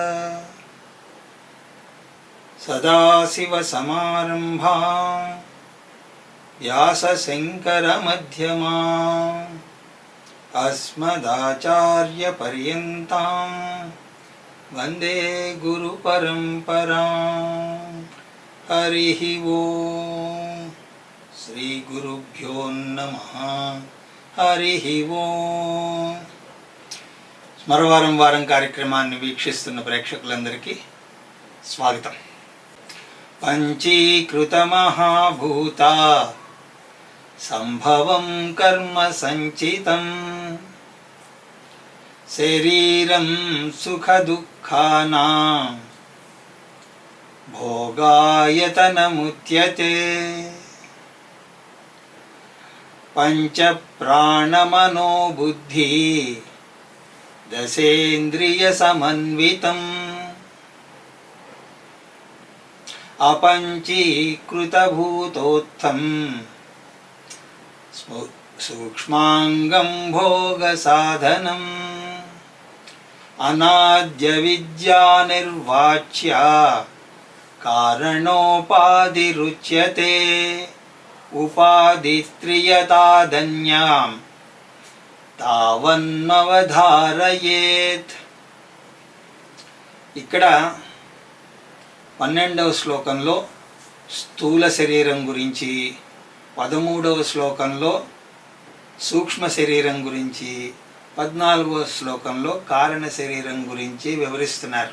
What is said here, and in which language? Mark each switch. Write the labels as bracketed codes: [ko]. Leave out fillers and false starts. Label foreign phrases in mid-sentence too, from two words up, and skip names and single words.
[sa] सदाशिवसमारम्भां व्यासशङ्करमध्यमाम् अस्मदाचार्यपर्यन्तां वन्दे गुरुपरम्पराम्। हरिः ओम् श्रीगुरुभ्यो नमः। हरिः ओम्. [te] వారం కార్యక్రమాన్ని వీక్షిస్తున్న ప్రేక్షకులందరికీ స్వాగతం. [sa] పంచీకృత మహాభూత సంభవం కర్మ సంచితం శరీరం సుఖ దుఃఖానాం భోగాయతనముచ్యతే. పంచ ప్రాణమనో బుద్ధి దశేంద్రియ సమన్వితం अपञ्चीकृतभूतोत्थं सूक्ष्माङ्गं भोगसाधनम् अनाद्यविद्यानिर्वाच्या कारणोपाधिरुच्यते उपाधित्रियतादन्यां तावन्नवधारयेत्. [te] ఇక్కడ 12వ శ్లోకంలో స్థూల శరీరం గురించి, 13వ శ్లోకంలో సూక్ష్మ శరీరం గురించి, 14వ శ్లోకంలో కారణ శరీరం గురించి వివరిస్తున్నారు.